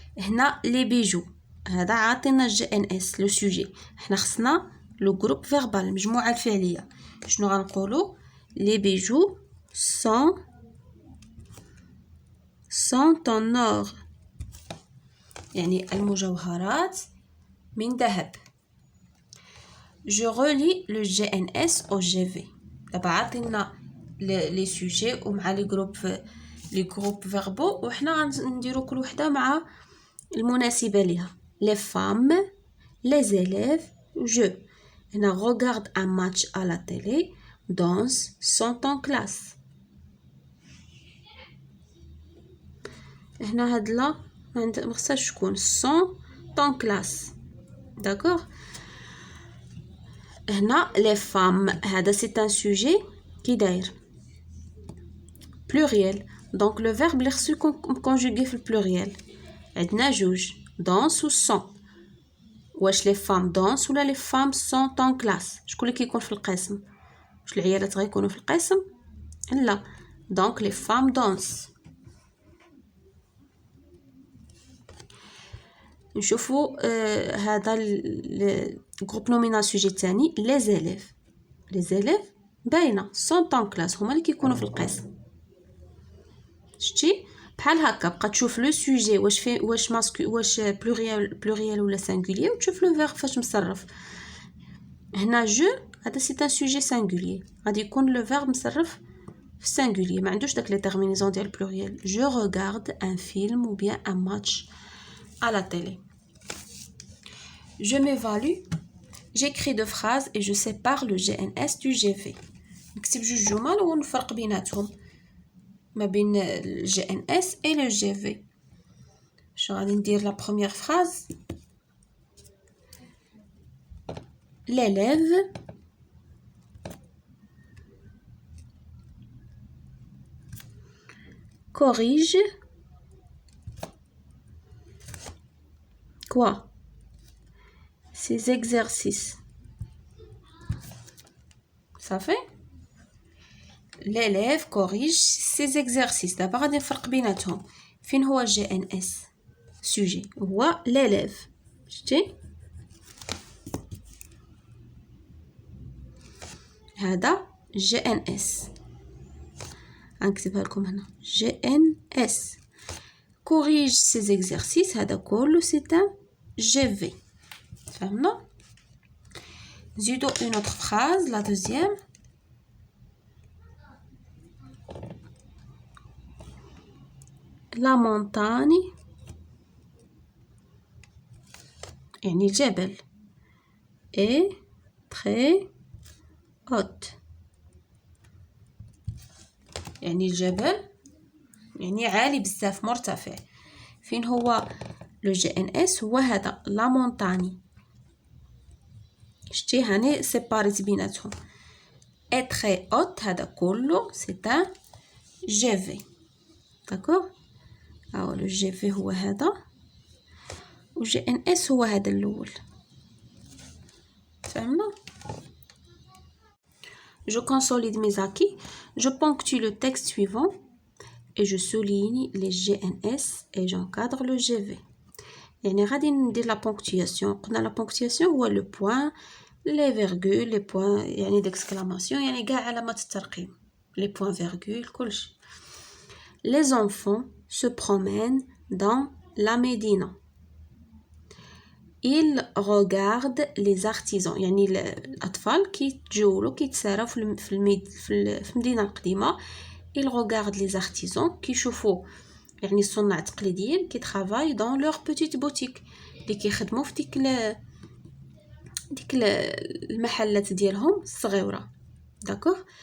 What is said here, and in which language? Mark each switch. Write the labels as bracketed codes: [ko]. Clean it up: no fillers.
[fr] هنا les bijoux [ar] هذا عاطينا [fr] GNS le sujet. [ar] احنا خصنا [fr] le groupe verbal [ar] المجموعة الفعلية. شنو غنقولوا؟ [fr] les bijoux sont en or [ar] يعني المجوهرات من ذهب. [fr] je relie le GNS au GV. [ar] دابا عاطينا لي سوجي ومع لي جروب فيربو وحنا غنديرو كل وحده مع المناسبه ليها. [fr] les femmes les élèves je. هنا regarde un match à la télé, danse, sont en classe. [ar] هنا هاد لا ما خصهاش تكون [fr] sont en classe, d'accord. هنا les femmes هذا c'est un sujet كي داير pluriel, donc le verbe [ar] اللي خصو يكون [fr] conjugué في البلوريال. [ar] عندنا جوج danse و sont. واش [fr] les femmes dansent [ar] ولا [fr] les femmes sont en classe؟ [ar] شكون اللي كيكون في القسم؟ واش العيالات غيكونوا في القسم؟ لا، [fr] donc les femmes dansent. [ar] نشوفوا هذا الجروب نومينال سوجي الثاني les élèves باينه [fr] sont en classe [ar] هما اللي كيكونوا في القسم. شتي بحال هكا بقى تشوف لو سوجي واش بلوريال ولا سانغولير وتشوف لو فيرب فاش مصرف. هنا جو هذا سي ان سوجي سانغولير غادي يكون لو فيرب مصرف في سانغولير ما عندوش داك لي تيرمينيزون ديال بلوريال. [fr] جو regarde un film ou bien un match à la télé. je m'évalue, j'écris deux phrases et je sépare le GNS du GV. [ar] نكتب جوج جمل ونفرق بيناتهم ما بين [fr] le GNS et le GV. Je vais dire la première phrase. L'élève corrige quoi? Ses exercices. Ça fait? L'élève corrige ses exercices. [ar] دابا غادي نفرق بيناتهم. فين هو GNS sujet هو l'élève. شتي هذا GNS غنكتبها لكم هنا GNS. [fr] corrige ses exercices هذا كله c'est un GV. [ar] فهمنا؟ نزيدو [fr] une autre phrase la deuxième. [ar] la montagne يعني الجبل [fr] est très haute [ar] يعني الجبل يعني عالي بزاف مرتفع. فين هو لو GNS هو هذا la montagne. شتي هاني سيباريت بيناتهم [fr] est très haute [ar] هذا كله [fr] c'est un GV, d'accord. [ar] أو لو GV هو هذا و GNS هو هذا الأول. [fr] فهمنا؟ Je consolide mes acquis, je ponctue le texte suivant et je souligne les GNS et j'encadre le GV. [ar] يعني غادي ندير لا بونكتياسيون. قلنا لا بونكتياسيون هو لو بوين لي فيرغول لي بوين يعني ديكسكلاماسيون يعني كاع علامات الترقيم لي بوين فيرغول كلشي. [fr] Les enfants se promènent dans la Médina. Ils regardent les artisans. [ar] يعني الأطفال كيتجولوا كيتساراو في المدينة القديمة. [fr] Ils regardent les artisans [ar] كيشوفوا يعني الصناع التقليديين كيترافاي [fr] dans leur petite boutique [ar] اللي كيخدموا في ديك المحلات ديالهم الصغيرة. داكوغ.